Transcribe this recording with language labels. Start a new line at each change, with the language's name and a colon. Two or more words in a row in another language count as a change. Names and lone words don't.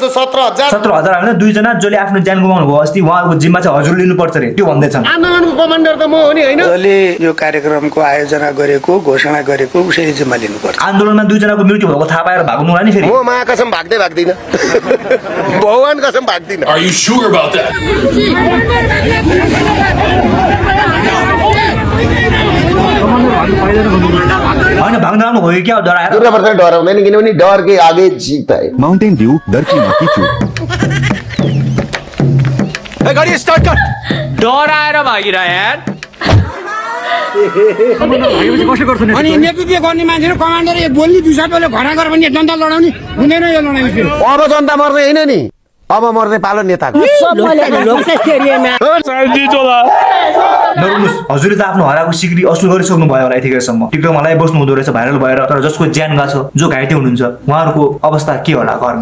Nepali: 17,000 होइन 2 जना जसले आफ्नो ज्यान गुमाउनु भयो अस्ति उहाँको जिम्मा चाहिँ हजुर लिनुपर्छ रे त्यो भन्दैछन् आन्दोलनको कमान्डर त म हो नि हैन जसले यो कार्यक्रमको आयोजना गरेको घोषणा गरेको उसैले जिम्मा लिनुपर्छ आन्दोलनमा 2 जनाको मृत्यु भएको थाहा पाएर भाग्नु होला नि फेरि म महाकसम भाग्दैन भगवान कसम भाग्दिन
English: Are you sure about that?
Nepali: होइन भाग्न राम्रो भयो क्या डराएर डराउँदैन किनभने
Hindi: डर के आगे जीत है माउन्टेन ड्यू डर की मां की चूक गाडी स्टार्ट कर
Nepali: डराएर भागिरा यार अनि नेतृत्व गर्ने मान्छे कमान्डर बोल्ने दुई सातले घरा गरेर पनि जनता लडाउने हुँदैन यो लडाइँ अब जनता मर्दै हैन नि अब मर्ने पालो नेताको नरुनुहोस् हजुरले त आफ्नो हराएको सिक्री असुल गरिसक्नु भयो होला यतिखेरसम्म टिकटकमा लाइभ बस्नु हुँदो रहेछ भाइरल भएर तर जसको ज्यान गएको छ जो घाइते हुनुहुन्छ उहाँहरूको अवस्था के होला घरमा